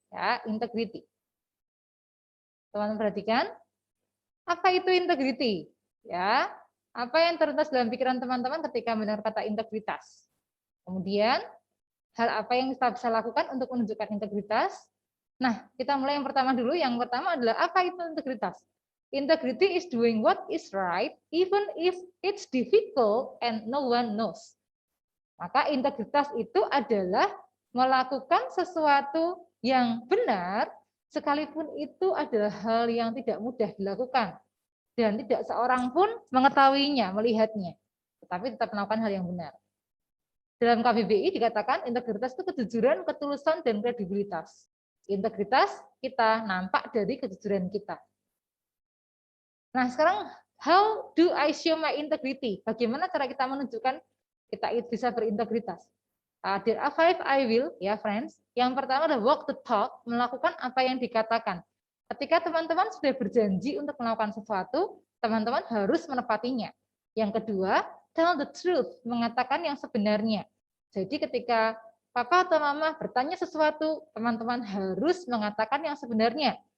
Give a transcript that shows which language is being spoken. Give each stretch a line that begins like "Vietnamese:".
Indonesian: Ya, integrity. Teman-teman perhatikan, apa itu integrity? Ya, apa yang terlintas dalam pikiran teman-teman ketika mendengar kata integritas? Kemudian, hal apa yang kita bisa lakukan untuk menunjukkan integritas? Nah, kita mulai yang pertama dulu. Yang pertama adalah apa itu integritas?
English: Integrity is doing what is right, even if it's difficult and no one knows.
Indonesian: Maka integritas itu adalah melakukan sesuatu yang benar, sekalipun itu adalah hal yang tidak mudah dilakukan. Dan tidak seorang pun mengetahuinya, melihatnya. Tetapi tetap melakukan hal yang benar. Dalam KBBI dikatakan integritas itu kejujuran, ketulusan, dan kredibilitas. Integritas kita nampak dari kejujuran kita. Nah sekarang,
English: how do I show my integrity?
Indonesian: Bagaimana cara kita menunjukkan kita bisa berintegritas?
English: There are 5 I will,
Indonesian: ya
English: friends.
Indonesian: Yang pertama adalah
English: walk the talk,
Indonesian: melakukan apa yang dikatakan. Ketika teman-teman sudah berjanji untuk melakukan sesuatu, teman-teman harus menepatinya. Yang kedua,
English: tell the truth,
Indonesian: mengatakan yang sebenarnya. Jadi ketika papa atau mama bertanya sesuatu, teman-teman harus mengatakan yang sebenarnya.